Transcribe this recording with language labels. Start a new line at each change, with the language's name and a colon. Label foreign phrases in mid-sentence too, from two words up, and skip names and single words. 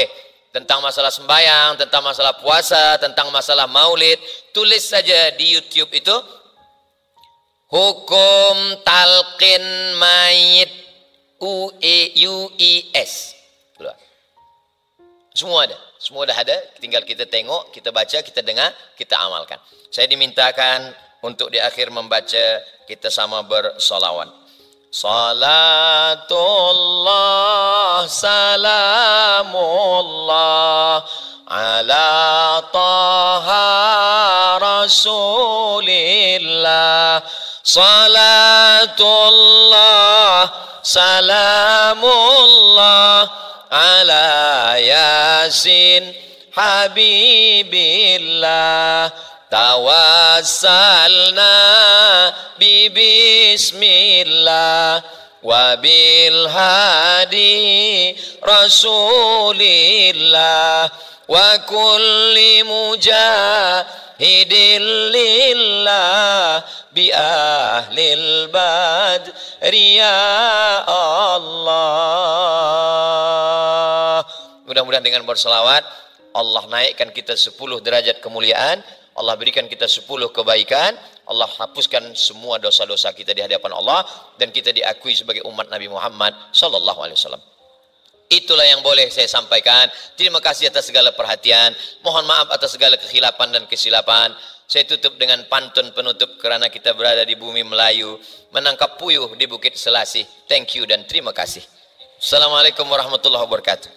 Malay: Tentang masalah sembahyang, tentang masalah puasa, tentang masalah maulid, tulis saja di YouTube itu hukum talqin mayit UES. Semua ada, semua dah ada, tinggal kita tengok, kita baca, kita dengar, kita amalkan. Saya dimintakan untuk di akhir membaca, kita sama bersolawat.
Arabic: صلاة الله سلام الله على طه رسول الله. صلاة الله سلام الله على يس حبيب الله. توسلنا بسم الله وبالهادي رسول الله وكل مجاهد لله بأهل البدر يا الله.
Malay: Mudah-mudahan dengan berselawat Allah naikkan kita 10 derajat kemuliaan, Allah berikan kita 10 kebaikan, Allah hapuskan semua dosa-dosa kita di hadapan Allah, dan kita diakui sebagai umat Nabi Muhammad
Arabic: صلى الله عليه وسلم.
Malay: Itulah yang boleh saya sampaikan. Terima kasih atas segala perhatian. Mohon maaf atas segala kekhilafan dan kesilapan. Saya tutup dengan pantun penutup kerana kita berada di bumi Melayu, menangkap puyuh di Bukit Selasih.
English: Thank you
Malay: dan terima kasih.
Arabic: السلام عليكم ورحمة الله وبركاته.